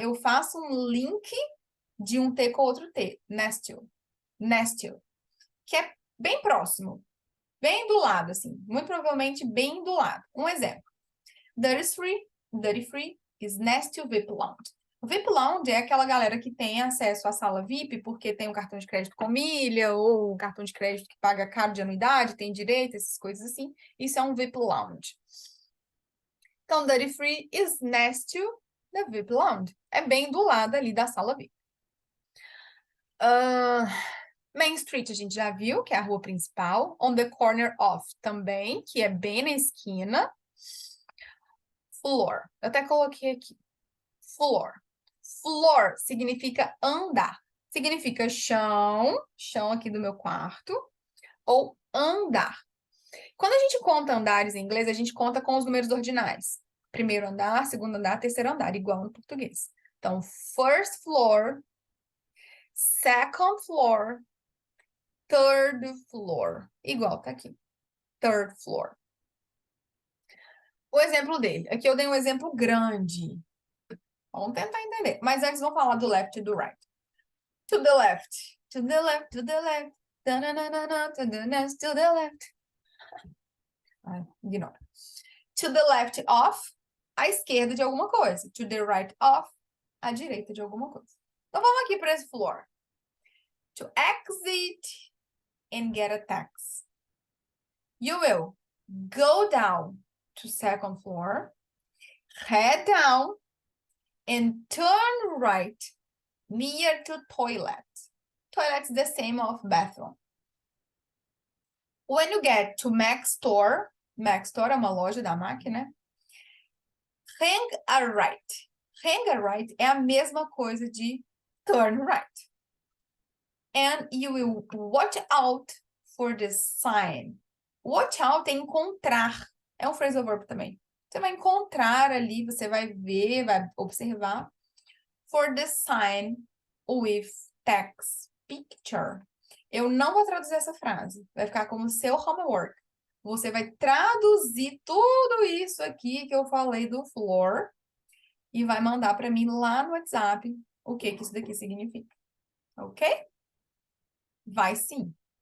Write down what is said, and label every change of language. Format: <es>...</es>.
<pt>Eu faço um link de um T com outro T, next to, que é bem próximo, bem do lado, assim, muito provavelmente bem do lado. Um exemplo,</pt> <en>duty free is next to VIP Lounge.</en> <pt>O VIP Lounge é aquela galera que tem acesso à sala VIP porque tem um cartão de crédito com milha ou um cartão de crédito que paga caro de anuidade, tem direito, essas coisas assim. Isso é um VIP Lounge.</pt> <en>Então, duty free is next to the VIP Lounge.</en> <pt>É bem do lado ali da sala VIP. Main Street a gente já viu, que é a rua principal. On the corner of também, que é bem na esquina. Floor. Eu até coloquei aqui. Floor. Floor significa andar. Significa chão, chão aqui do meu quarto, ou andar. Quando a gente conta andares em inglês, a gente conta com os números ordinais. Primeiro andar, segundo andar, terceiro andar, igual no português.</pt> <en>Então, first floor, second floor, third floor.</en> <pt>Igual tá aqui.</pt> <en>Third floor.</en> <pt>O exemplo dele. Aqui eu dei um exemplo grande. Vamos tentar entender. Mas antes vamos falar do left e do right.</pt> <en>To the left. To the left, to the left. To the left, to the left. Ignora. To the left of,</en> <pt>à esquerda de alguma coisa.</pt> <en>To the right of,</en> <pt>à direita de alguma coisa. Então vamos aqui para esse floor.</pt> <en>To exit and get a taxi. You will go down to second floor, head down, and turn right near to toilet. Toilet is the same of bathroom. When you get to Mac Store</en> <pt>é uma loja da Mac, né?</pt> <en>Hang a right. Hang a right</en> <pt>é a mesma coisa de</pt> <en>turn right. And you will watch out for the sign.</en> <pt>Watch out é encontrar. É um phrasal verb também. Você vai encontrar ali, você vai ver, vai observar.</pt> <en>For the sign with text picture.</en> <pt>Eu não vou traduzir essa frase. Vai ficar como seu homework. Você vai traduzir tudo isso aqui que eu falei do floor e vai mandar para mim lá no WhatsApp o que isso daqui significa. Ok? Vai sim.</pt>